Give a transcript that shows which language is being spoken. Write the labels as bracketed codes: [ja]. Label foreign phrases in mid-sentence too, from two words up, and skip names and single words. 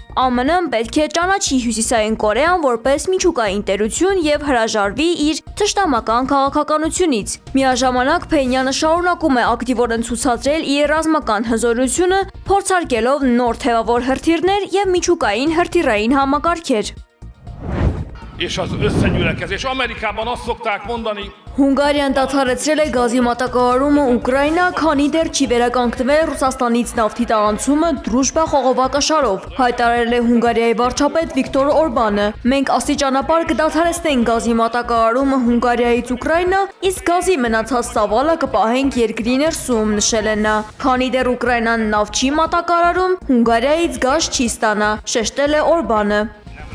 [hy] ԱՄՆ-ն պետք է ճանաչի Հյուսիսային Կորեան որպես միջուկային տերություն եւ հրաժարվի իր թշնամական քաղաքականությունից։ Միաժամանակ Փենյանը շարունակում է ակտիվորեն ցուցադրել իր ռազմական հզորությունը, փորձարկելով նոր թևավոր հրթիռներ եւ միջուկային հրթիռային համակարգեր։ [hu] És az összegyülekezés. Amerikában azt szokták mondani, [hy] Հունգարիան դադարեցրել է գազի մատակարարումը Ուկրաինա, քանի դեռ չի վերականգնվել Ռուսաստանից նավթի տարանցումը Դրուժբա խողովակաշարով, հայտարարել է Հունգարիայի վարչապետ Վիկտոր Օրբանը։ Մենք աստիճանաբար կդադարեցնենք գազի մատակարարումը Հունգարիայից Ուկրաինա, իսկ գազի մնացած ծավալը կպահենք երկրի ներսում, նշել է նա։ Քանի դեռ Ուկրաինան նավ չի մատակարարում, Հունգարիայից գազ չի ստանա, շեշտել է Օրբանը։